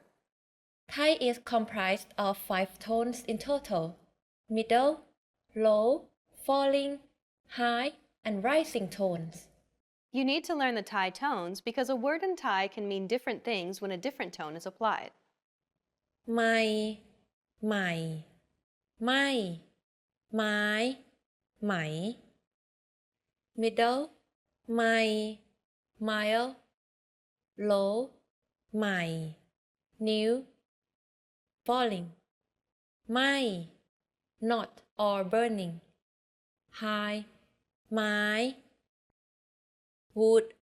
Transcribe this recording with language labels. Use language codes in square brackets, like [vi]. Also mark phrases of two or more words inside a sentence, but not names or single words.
[en] Thai is comprised of 5 tones in total: middle, low, falling, high, and rising tones. You need to learn the Thai tones because a word in Thai can mean different things when a different tone is applied. [th] ไมล์ ใหม่ ไม่ ไม้ ไหม. [en] Middle, mai, mile. Low, mai. New, falling. Mai, not or burning. High, mai. Wood.